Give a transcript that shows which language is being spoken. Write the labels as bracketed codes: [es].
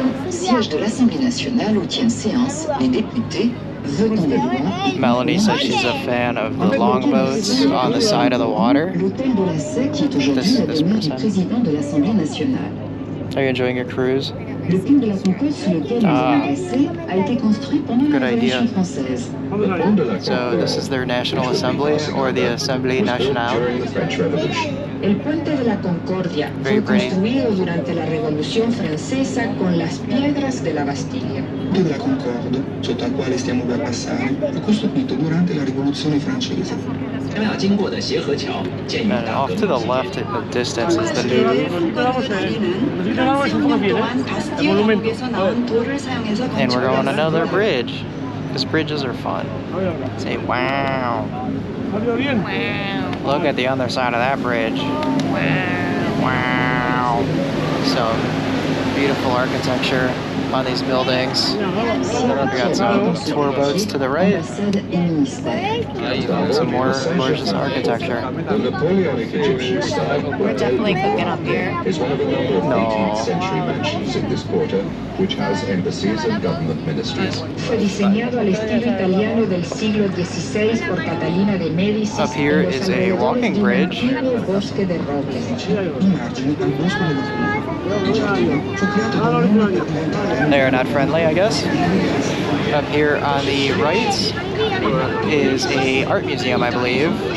[fr] Siège de l'Assemblée nationale où tiennent séance les députés venant de loin. [en] Melanie says she's a fan of the longboats on the side of the water. [fr] L'Hôtel de la Seine qui est aujourd'hui la demeure du président de l'Assemblée nationale. [en] Are you enjoying your cruise? [fr] Le pont de la Mokus sur lequel nous allons passer a été construit pendant la Révolution française. [en] So this is their National Assembly, or the Assemblée Nationale. [es] El puente de la Concordia fue construido durante la Revolución Francesa con las piedras de la Bastilla. [it] Il ponte della Concorde, sotto al quale stiamo per passare, fu costruito durante la Rivoluzione Francese. [en] And off to the left in the distance is the Louvre. And we're on another bridge, because bridges are fun. Say wow. Wow. Look at the other side of that bridge. Wow. Wow. Some beautiful architecture on these buildings. We got some tour boats to the right. Some more gorgeous architecture. We're definitely cooking up here. Is one of a number of 18th century mansions in this quarter, which has embassies and government ministries. [es] Fue diseñado al estilo italiano del siglo XVI por Catalina de Medici. [en] Up here is a walking bridge. [es] Bosque de robles. [en] They're not friendly, I guess. Up here on the right is a art museum, I believe.